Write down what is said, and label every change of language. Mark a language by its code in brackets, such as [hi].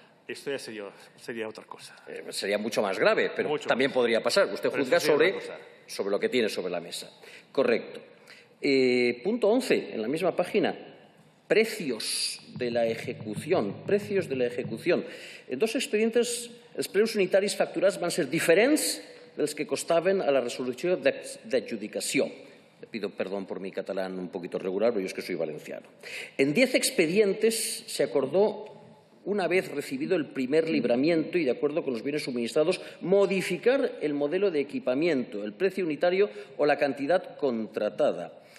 [es] Esto ya sería otra cosa. Sería mucho más grave, pero también podría pasar. Usted juzga sobre lo que tiene sobre la mesa. Correcto. Punto 11, en la misma página. Precios de la ejecución. Precios de la ejecución. En dos expedientes, [ca] els preus unitaris facturats van ser diferents dels que costaven a la resolució d'adjudicació. [es] Le pido perdón por mi catalán un poquito regular, pero yo es que soy valenciano. En 10 expedientes se acordó, una vez recibido el primer libramiento y de acuerdo con los bienes suministrados, modificar el modelo de equipamiento, el precio unitario o la cantidad contratada.